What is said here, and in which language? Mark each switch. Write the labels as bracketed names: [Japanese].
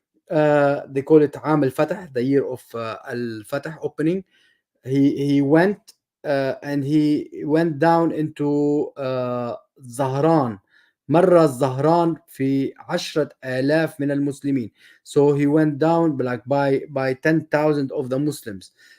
[English] They call it [Arabic] عام الفتح, [English] the year of الفتح opening. He went and he went down into زهران. [Arabic] مر الزهران في 10,000 من المسلمين. [English] So he went down like by 10,000 of the Muslims.